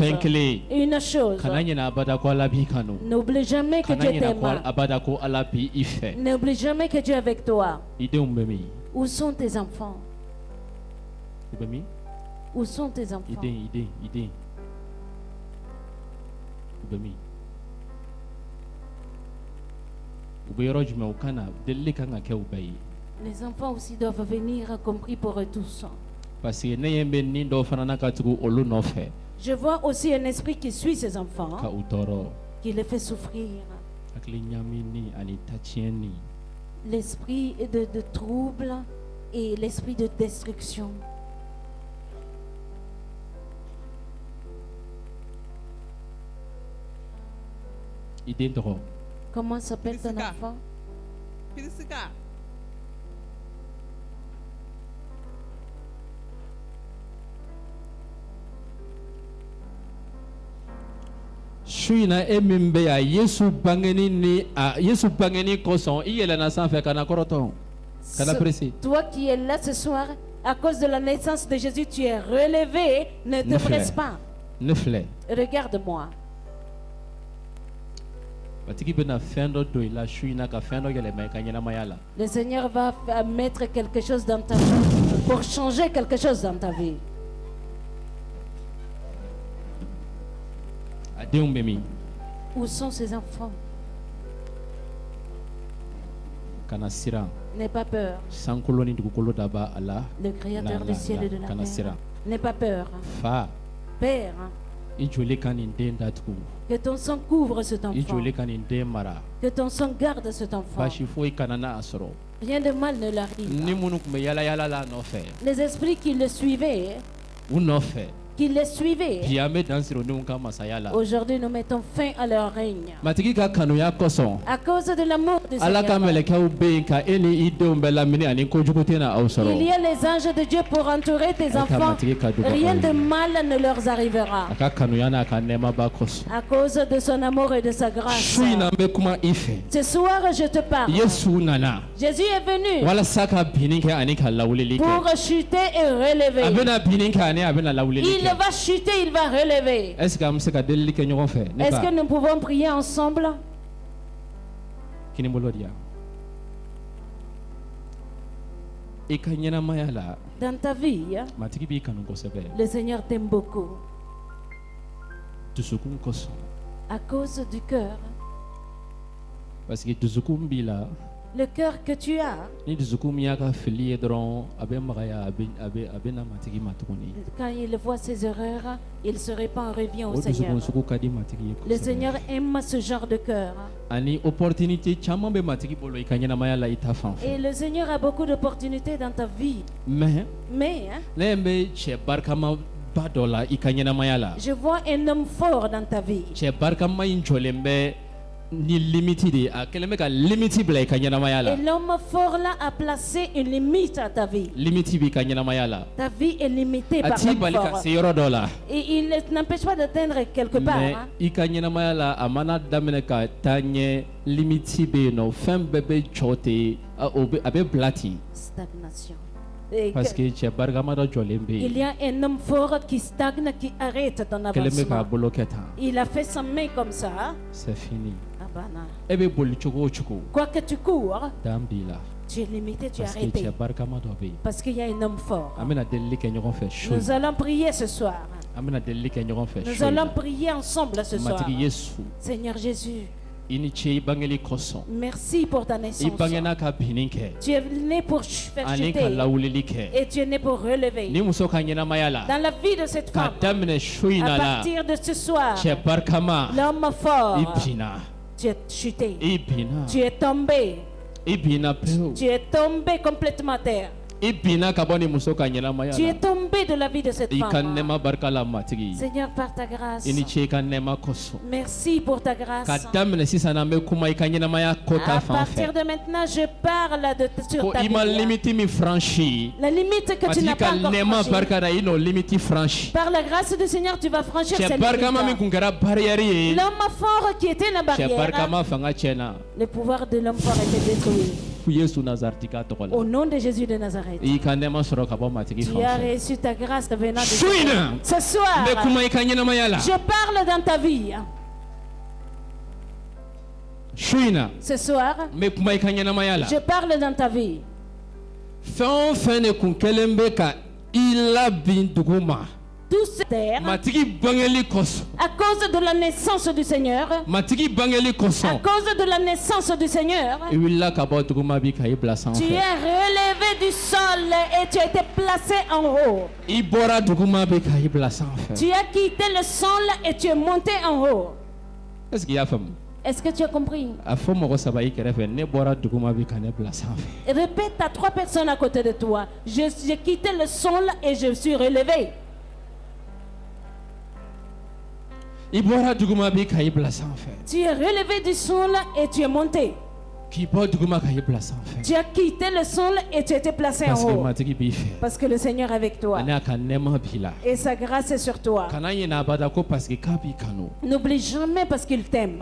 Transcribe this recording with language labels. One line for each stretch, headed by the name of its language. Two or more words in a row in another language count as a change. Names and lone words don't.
Bambara: Fɛn kelen.
French: Une chose.
Bambara: Kana ɲinɛ abada ko ala b'i kanu.
French: N'oublie jamais que
Bambara: Kana
French: Dieu
Bambara: ɲinɛ ko
French: t'aime.
Bambara: abada ko ala b'i i fɛ.
French: N'oublie jamais que Dieu est avec toi.
Bambara: I denw bɛ min?
French: Où sont tes enfants?
Bambara: I bɛ min?
French: Où sont tes
Bambara: I
French: enfants?
Bambara: den, i den, i den. U bɛ min? U bɛ yɔrɔ jumɛn? U kan na delili kan ka kɛ u bɛɛ ye.
French: Les enfants aussi doivent venir, compris pour eux tous. Parce que
Bambara: ne ɲɛ bɛ nin dɔw fana na ka tugu olu nɔfɛ
French: Je vois aussi un esprit qui suit ces
Bambara: ka
French: enfants,
Bambara: u tɔɔrɔ.
French: qui les fait souffrir.
Bambara: Hakili ɲamini ani tatiɲɛni.
French: L'esprit de trouble et l'esprit de destruction.
Bambara: I den tɔgɔ?
French: Comment s'appelle ton Priscilla. enfant? Priscilla.
Bambara: Su in na e min bɛ yan Yesu bangeni ni Yesu bangeni kosɔn i yɛlɛnna sanfɛ ka na kɔrɔtɔ ka na pressé.
French: Toi qui es là ce soir, à cause de la naissance de Jésus, tu es relevé. Ne te
Bambara: Ne
French: presse
Bambara: filɛ
French: pas.
Bambara: ne filɛ
French: Regarde-moi.
Bambara: batigi bɛna fɛn dɔ don i la su in na ka fɛn dɔ yɛlɛma i ka ɲɛnamaya la.
French: Le Seigneur va mettre quelque chose dans ta vie pour changer quelque chose dans ta vie.
Bambara: A denw bɛ min?
French: Où sont ces enfants?
Bambara: Kana siran.
French: N'aie pas peur.
Bambara: Sankolo ni dugukolo da b'a a la.
French: Le Créateur du ciel et de la
Bambara: Kana
French: terre.
Bambara: siran.
French: N'aie pas peur.
Bambara: Fa
French: Père,
Bambara: i joli ka nin den datugu.
French: que ton sang couvre cet
Bambara: I
French: enfant.
Bambara: joli ka nin den mara.
French: Que ton sang garde cet enfant.
Bambara: Baasi foyi kana n'a sɔrɔ.
French: Rien de mal ne l'arrive.
Bambara: Ni minnu tun bɛ yala yala la a nɔfɛ
French: Les esprits qui le suivaient,
Bambara: u nɔfɛ
French: qui les suivaient,
Bambara: bi an bɛ dan siri o denw ka masaya la.
French: aujourd'hui nous mettons fin à leur règne.
Bambara: Matigi ka kanuya kosɔn
French: À cause de l'amour du
Bambara: ala ka
French: Seigneur.
Bambara: mɛlɛkɛw bɛ yen ka e ni i denw bɛɛ lamini ani kojugu tɛ na aw
French: Il
Bambara: sɔrɔ.
French: y a les anges de Dieu pour entourer tes enfants. Rien de mal ne leur arrivera.
Bambara: A ka kanuya n'a ka nɛɛmaba kosɔn.
French: À cause de son amour et de sa grâce.
Bambara: Su in na n bɛ kuma i fɛ.
French: Ce soir, je te parle.
Bambara: Yesu nana
French: Jésus est venu
Bambara: walasa ka binni kɛ ani ka lawulili
French: pour
Bambara: kɛ.
French: chuter et
Bambara: A
French: relever.
Bambara: bɛna binni kɛ ani a bɛna lawulili
French: Il
Bambara: kɛ.
French: va chuter, il va relever. Est-ce que
Bambara: an bɛ se ka delili kɛ ɲɔgɔn fɛ? Ne
French: Est-ce que
Bambara: ba
French: nous pouvons prier ensemble?
Bambara: kini bolo di yan. I ka ɲɛnamaya la
French: Dans ta vie,
Bambara: matigi b'i kanu kosɛbɛ.
French: le Seigneur t'aime beaucoup.
Bambara: Dusukun kosɔn.
French: À cause du cœur. Parce que
Bambara: dusukun b'i la.
French: Le cœur que tu as,
Bambara: Ni dusukun min y'a ka fili ye dɔrɔn a bɛ magaya a bɛ na matigi ma tuguni.
French: quand il voit ses erreurs, il se répand, revient au
Bambara: O
French: Seigneur.
Bambara: dusukun sugu ka di matigi ye
French: Le
Bambara: kosɛbɛ.
French: Seigneur aime ce genre de cœur.
Bambara: Ani opportunité caman bɛ matigi bolo i ka ɲɛnamaya la i ta fan
French: Et
Bambara: fɛ.
French: le Seigneur a beaucoup d'opportunités dans ta vie. Mais Mais
Bambara: ne ɲɛ bɛ cɛ barikama ba dɔ la i ka ɲɛnamaya la.
French: je vois un homme fort dans ta vie.
Bambara: Cɛ barikama in jɔlen bɛ ni limite de ye. A kɛlen bɛ ka limite bila i ka ɲɛnamaya la.
French: Et l'homme fort là a placé une limite à ta vie.
Bambara: Limite b'i ka ɲɛnamaya la.
French: Ta vie est limitée
Bambara: A
French: par
Bambara: t'i
French: l'homme
Bambara: bali ka
French: fort.
Bambara: se yɔrɔ dɔ la.
French: Et il n'empêche pas d'atteindre quelque part. Mais Hein.
Bambara: i ka ɲɛnamaya la a mana daminɛ ka taa ɲɛ limite bɛ yen nɔ fɛn bɛɛ bɛ jɔ ten a bɛ bila ten.
French: Stagnation. Et Parce que
Bambara: cɛ barikama dɔ jɔlen bɛ
French: il y
Bambara: yen
French: a un homme fort qui stagne, qui arrête ton
Bambara: kɛlen bɛ k'a
French: avancement.
Bambara: bolo kɛ tan.
French: Il a fait sa main comme ça. C'est fini. Ah bah non.
Bambara: E bɛ boli cogo o cogo
French: Quoi que tu cours,
Bambara: dan b'i la.
French: tu es limité, tu es Parce que arrêté.
Bambara: cɛ barikama dɔ bɛ yen.
French: Parce qu'il y a un homme fort.
Bambara: An bɛna delili kɛ ɲɔgɔn fɛ su.
French: Nous allons prier ce soir.
Bambara: An bɛna delili kɛ ɲɔgɔn fɛ
French: Nous
Bambara: su.
French: allons prier ensemble ce soir.
Bambara: Matigi Yesu
French: Seigneur Jésus,
Bambara: i ni ce i bangeli kosɔn.
French: merci pour ta
Bambara: I
French: naissance.
Bambara: bangena ka binni kɛ
French: Tu es né pour faire
Bambara: ani ka
French: chuter
Bambara: lawulili kɛ.
French: et tu es né pour relever.
Bambara: Ni muso ka ɲɛnamaya la
French: Dans la vie de cette
Bambara: ka
French: femme,
Bambara: daminɛ su in
French: à
Bambara: na la
French: partir de ce soir,
Bambara: cɛ barikama
French: l'homme fort,
Bambara: i binna.
French: tu es chuté,
Bambara: I binna.
French: tu es tombé,
Bambara: I binna pewu.
French: tu es tombé complètement à terre.
Bambara: I binna ka bɔ ni muso ka ɲɛnamaya
French: Tu es
Bambara: la.
French: tombé de la vie de cette
Bambara: I ka
French: femme.
Bambara: nɛɛma barika la matigi.
French: Seigneur, par ta grâce,
Bambara: I ni ce i ka nɛɛma kosɔn.
French: merci pour ta grâce.
Bambara: Ka daminɛ sisan na n bɛ kuma i ka ɲɛnamaya ko ta
French: À
Bambara: fan
French: partir
Bambara: fɛ.
French: de maintenant, je parle sur
Bambara: Ko
French: ta
Bambara: i ma
French: vie.
Bambara: limite min franchi.
French: La limite que tu
Bambara: Matigi
French: n'as
Bambara: ka
French: pas encore
Bambara: nɛɛma
French: franchie.
Bambara: barika la i n'o limite franchi.
French: Par la grâce du Seigneur, tu vas franchir
Bambara: Cɛ
French: cette
Bambara: barikama min
French: limite.
Bambara: kun kɛra barrière ye.
French: L'homme fort qui était la
Bambara: Cɛ
French: barrière,
Bambara: barikama fanga tiɲɛna.
French: le pouvoir de l'homme fort était détruit.
Bambara: yesu nazareti ka tɔgɔ
French: Au
Bambara: la
French: nom de Jésus de Nazareth.
Bambara: i ka nɛɛma sɔrɔ ka bɔ matigi
French: Tu
Bambara: fan
French: as
Bambara: fɛ
French: reçu ta grâce venant de
Bambara: su in na
French: Ce
Bambara: n
French: soir,
Bambara: bɛ kuma i ka ɲɛnamaya la
French: je parle dans ta vie.
Bambara: su in na
French: Ce soir,
Bambara: n bɛ kuma i ka ɲɛnamaya la
French: je parle dans ta vie.
Bambara: fɛn o fɛn de kun kɛlen bɛ ka i labin dugu ma
French: Tout ce terre,
Bambara: matigi bangeli kosɔn
French: à cause de la naissance du Seigneur,
Bambara: matigi bangeli
French: à
Bambara: kosɔn
French: cause de la naissance du Seigneur,
Bambara: i wulila ka bɔ dugu ma bi ka i bila
French: tu
Bambara: sanfɛ
French: es relevé du sol et tu as été placé en haut.
Bambara: i bɔra dugu ma bi ka i bila sanfɛ
French: Tu as quitté le sol et tu es monté en haut. est ce que
Bambara: i y'a faamu
French: Est-ce que tu as compris?
Bambara: a fɔ mɔgɔ saba i kɛrɛfɛ ne bɔra dugu ma bi ka ne bila sanfɛ
French: Répète à 3 personnes à côté de toi. J'ai quitté le sol et je suis relevé.
Bambara: i bɔra dugu ma bi ka i bila sanfɛ
French: Tu es relevé du sol et tu es monté.
Bambara: k'i bɔ dugu ma ka i bila sanfɛ
French: Tu as quitté le sol et tu as été placé en parce que haut.
Bambara: matigi b'i fɛ
French: Parce que le Seigneur est avec toi.
Bambara: ani a ka nɛɛma b'i la
French: Et sa grâce est sur toi.
Bambara: kana ɲinɛ abada ko
French: parce que
Bambara: k'a b'i kanu
French: N'oublie jamais parce qu'il t'aime.